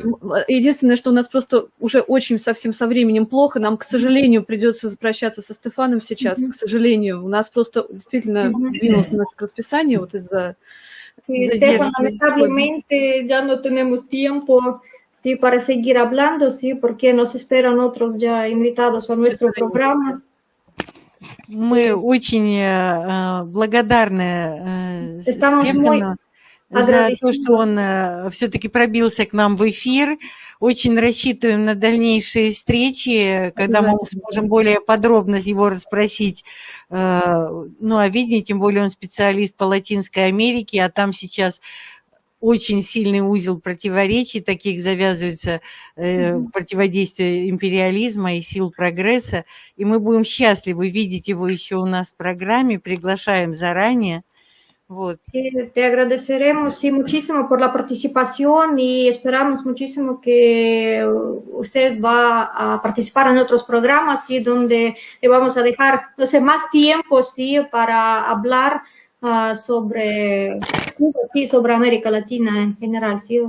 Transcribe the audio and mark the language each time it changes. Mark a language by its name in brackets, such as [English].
[Russian] Ольга, единственное, что у нас просто уже очень совсем со временем плохо, нам, к сожалению, придется прощаться со Стефаном сейчас, к сожалению. У нас просто действительно сдвинулось наше расписание вот из-за... [Spanish] Sí, Stefan, lamentablemente ya no tenemos tiempo, sí, para seguir hablando, sí, porque nos esperan otros ya invitados a nuestro programa. [Russian] Мы очень благодарны Стефану за то, что он все-таки пробился к нам в эфир. Очень рассчитываем на дальнейшие встречи, когда мы сможем более подробно его расспросить. Ну, о видении, тем более он специалист по Латинской Америке, а там сейчас очень сильный узел противоречий, таких завязывается противодействие империализма и сил прогресса. И мы будем счастливы видеть его еще у нас в программе, приглашаем заранее. Вот. [Spanish] Sí, te agradeceremos sí, muchísimo por la participación y esperamos muchísimo que usted va a participar en otros programas, ¿sí? Donde le vamos a dejar, no sé, más tiempo, ¿sí? Para hablar sobre Cuba, sí, sobre América Latina en general, ¿sí?